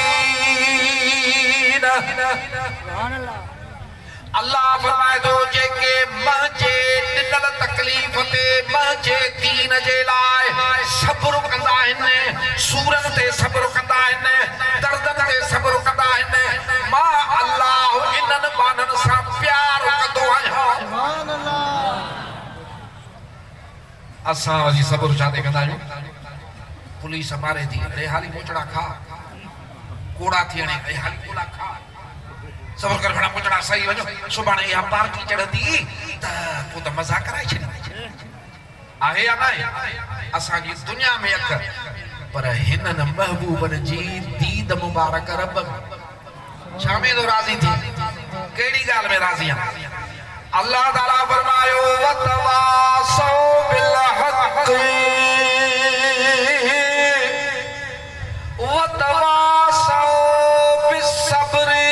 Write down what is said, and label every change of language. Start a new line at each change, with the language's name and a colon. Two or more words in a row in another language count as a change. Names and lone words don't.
Sindhi: अल्लाह फरमाए थो जेके मुंहिंजे ॾिनल तकलीफ़ ते मुंहिंजे दीन जे लाइ सब्र कंदा आहिनि, सूरनि ते सब्र कंदा आहिनि, दर्दनि ते सब्र कंदा आहिनि, मां अल्लाह इन्हनि बाननि सां प्यार कंदो आहियां। असां वरी सब्र छा ते कंदा आहियूं? पुलिस मारे थी, अरे हाली मोचड़ा खा, कोड़ा थी वञे, अरे हाली कोड़ा खा, सब्र कर भेड़ा मोचड़ा सही वञो, सुभाणे इहा पार्टी चढ़ंदी त पोइ त मज़ा कराए छॾी। आहे या न आहे? असांजी दुनिया में अख, पर हिननि महबूबनि जी दीद मुबारक रब छा में तो राज़ी थी?
Arabic: कहिड़ी ॻाल्हि में राज़ी आहे? अल्लाह ताला फरमायो وتواصوا بالحق وتواصوا بالصبر.